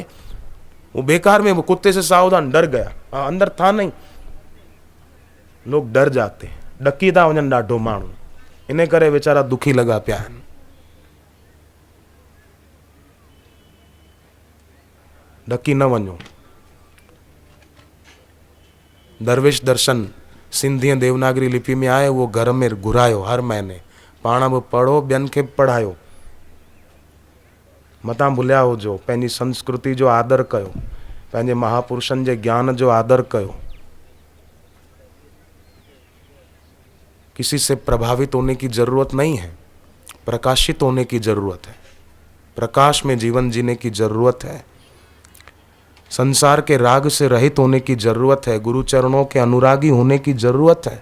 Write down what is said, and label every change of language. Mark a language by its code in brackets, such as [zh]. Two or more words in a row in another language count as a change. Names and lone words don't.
[hi] वो बेकार में वो कुत्ते से सावधान डर गया, अंदर था नहीं। लोग डर जाते हैं, [sd] डकी था वजन डाढो माण्हू, इन्हें करे बेचारा दुखी लगा पिया है। डकी न वञो। दरवेश दर्शन सिंधी देवनागरी लिपि में आए, वो घर में घुरायो हर महीने, पाण बि पढ़ो ॿियनि खे बि पढ़ायो। मतां भुलिया हुजो, पंहिंजी संस्कृति जो आदर कयो, पंहिंजे महापुरुषनि जे ज्ञान जो आदर कयो। [hi] किसी से प्रभावित होने की जरूरत नहीं है, प्रकाशित होने की जरूरत है, प्रकाश में जीवन जीने की जरूरत है, संसार के राग से रहित होने की जरूरत है, गुरु चरणों के अनुरागी होने की जरूरत है।